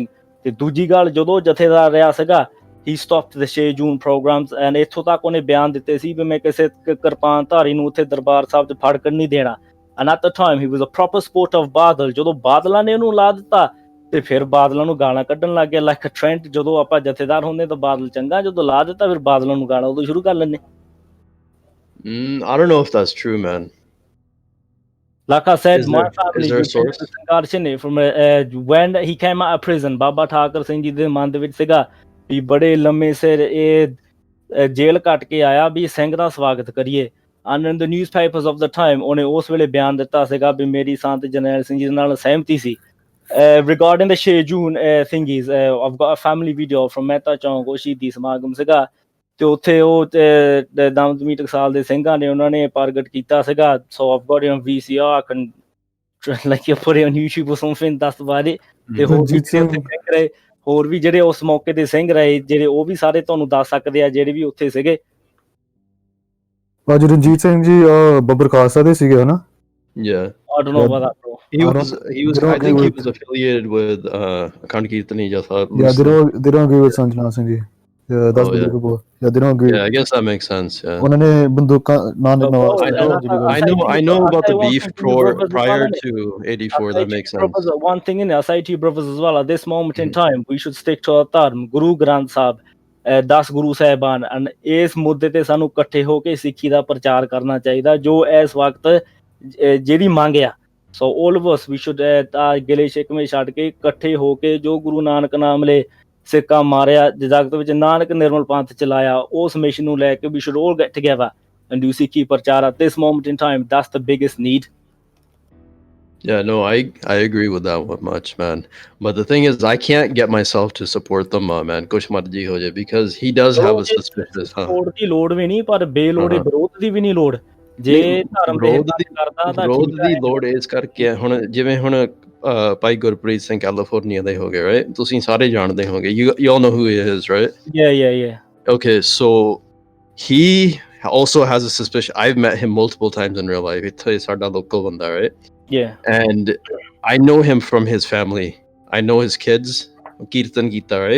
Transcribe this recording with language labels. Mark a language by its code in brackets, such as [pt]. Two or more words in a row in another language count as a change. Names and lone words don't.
[pa] ਤੇ ਦੂਜੀ ਗੱਲ, ਜਦੋਂ ਜਥੇਦਾਰ ਰਿਹਾ ਸੀਗਾ, [en] he stopped the 6 June programs, and [pa] ਇੱਥੋਂ ਤੱਕ ਉਹਨੇ ਬਿਆਨ ਦਿੱਤੇ ਸੀ ਵੀ ਮੈਂ ਕਿਸੇ ਕਿਰਪਾਨ ਧਾਰੀ ਨੂੰ ਉੱਥੇ ਦਰਬਾਰ ਸਾਹਿਬ 'ਚ ਫੜਕਣ ਨਹੀਂ ਦੇਣਾ। [en] And at the time he was a proper sport of ਬਾਦਲ। [pa] ਜਦੋਂ ਬਾਦਲਾਂ ਨੇ ਉਹਨੂੰ ਲਾ ਦਿੱਤਾ ਤੇ ਫਿਰ ਬਾਦਲਾਂ ਨੂੰ ਗਾਲਾਂ ਕੱਢਣ ਲੱਗ ਗਿਆ, [en] like a trend. [pa] ਜਦੋਂ ਆਪਾਂ ਜਥੇਦਾਰ ਹੁੰਦੇ ਤਾਂ ਬਾਦਲ ਚੰਗਾ, ਜਦੋਂ ਲਾ ਦਿੱਤਾ ਫਿਰ ਬਾਦਲਾਂ ਨੂੰ ਗਾਲਾਂ ਉਦੋਂ ਸ਼ੁਰੂ ਕਰ ਲੈਂਦੇ। [en] I don't know if that's true, man. Like I said, my family from when he came out of prison, [pa] ਬਾਬਾ ਠਾਕਰ ਸਿੰਘ ਜੀ ਦੇ ਮਨ ਦੇ ਵਿੱਚ ਸੀਗਾ ਵੀ ਬੜੇ ਲੰਮੇ ਸਿਰ ਇਹ ਜੇਲ੍ਹ ਕੱਟ ਕੇ ਆਇਆ ਵੀ ਸਿੰਘ ਦਾ ਸਵਾਗਤ ਕਰੀਏ। [en] And in the newspapers of the time, [pa] ਉਹਨੇ ਉਸ ਵੇਲੇ ਬਿਆਨ ਦਿੱਤਾ ਸੀਗਾ ਵੀ ਮੇਰੀ ਸੰਤ ਜਰਨੈਲ ਸਿੰਘ ਜੀ ਨਾਲ ਸਹਿਮਤੀ ਸੀ। [en] Regarding the 6 June thingies, I've got a family video from [pa] ਮਹਿਤਾ ਚੌਂਕ, ਉਹ ਸ਼ਹੀਦੀ ਸਮਾਗਮ ਸੀਗਾ ਤੇ ਉੱਥੇ ਉਹ ਦਮਦਮੀ ਟਕਸਾਲ ਦੇ ਸਿੰਘਾਂ ਨੇ ਉਹਨਾਂ ਨੇ ਪ੍ਰਗਟ ਕੀਤਾ ਸੀਗਾ। [en] So I've got it on VCR, I can like you put it on YouTube or something, that's about it. [pa] ਤੇ ਹੋਰ ਵੀ ਜਿਹੜੇ ਉਸ ਮੌਕੇ ਦੇ ਸਿੰਘ ਰਹੇ, ਜਿਹੜੇ ਉਹ ਵੀ ਸਾਰੇ ਤੁਹਾਨੂੰ ਦੱਸ ਸਕਦੇ ਆ, ਜਿਹੜੇ ਵੀ ਉੱਥੇ ਸੀਗੇ। ਭਾਜੀ ਰਣਜੀਤ ਸਿੰਘ ਜੀ ਬੱਬਰ ਖਾਲਸਾ ਦੇ ਸੀਗੇ ਹਨਾ? [en] Yeah. I don't know about that, bro. I think he was affiliated with Akhand Kirtani Jatha. Yeah, they don't agree with Sanjana Singh ji. Yeah, that's believable. Yeah, they don't agree. Yeah, I guess that makes sense. Yeah. [pa] ਉਹਨਾਂ ਨੇ ਬੰਦੂਕਾਂ [en] I know about the beef prior to 84. That makes sense. One thing in I say to you brothers as well, at this moment in time we should stick to our dharm, Guru Granth Sahib, 10 [pa] ਗੁਰੂ ਸਾਹਿਬਾਨ। ਇਸ ਮੁੱਦੇ ਤੇ ਸਾਨੂੰ ਇਕੱਠੇ ਹੋ ਕੇ ਸਿੱਖੀ ਦਾ ਪ੍ਰਚਾਰ ਕਰਨਾ ਚਾਹੀਦਾ, ਜੋ ਇਸ ਵਕਤ ਜਿਹੜੀ ਮੰਗ ਆ। ਸੋ [en] all of us we should [pa] ਗਿਲੇ ਸ਼ਿਕਵੇ ਛੱਡ ਕੇ ਇਕੱਠੇ ਹੋ ਕੇ ਜੋ ਗੁਰੂ ਨਾਨਕ ਨਾਮ ਲੈ ਸਿੱਕਾ ਮਾਰਿਆ, ਜਗਤ ਵਿੱਚ ਨਾਨਕ ਨਿਰਮਲ ਪੰਥ ਚਲਾਇਆ, ਉਸ ਮਿਸ਼ਨ ਨੂੰ ਲੈ ਕੇ [en] we should all get together and do [pa] ਸਿੱਖੀ ਪ੍ਰਚਾਰ [en] at this moment in time. That's the biggest need. Yeah, no, I agree with that one much, man. But the thing is, I can't get myself to support them, man. [pa] ਕੁਝ ਮਰਜ਼ੀ ਹੋ ਜਾਏ, [en] because he does have a suspicious, [pa] ਵਿਰੋਧ ਦੀ ਲੋੜ ਵੀ ਨਹੀਂ, ਪਰ ਬੇਲੋੜੇ ਵਿਰੋਧ ਦੀ ਵੀ ਨਹੀਂ ਲੋੜ। ਜੇ ਧਰਮ ਕਰਦਾ ਤਾਂ ਵਿਰੋਧ ਦੀ ਲੋੜ ਇਸ ਕਰਕੇ ਹੁਣ, ਜਿਵੇਂ ਹੁਣ ਭਾਈ ਗੁਰਪ੍ਰੀਤ ਸਿੰਘ ਕੈਲੀਫੋਰਨੀਆ ਦੇ ਹੋ ਗਏ, right? ਤੁਸੀਂ ਸਾਰੇ ਜਾਣਦੇ ਹੋਗੇ, [en] you all know who he is, right? Yeah. Okay, so he also has a suspicion. I've met him multiple times in real life. It's ਸਾਡਾ local ਬੰਦਾ, right? Yeah. And I know him from his family. I know his kids. Kirtan Gita, right?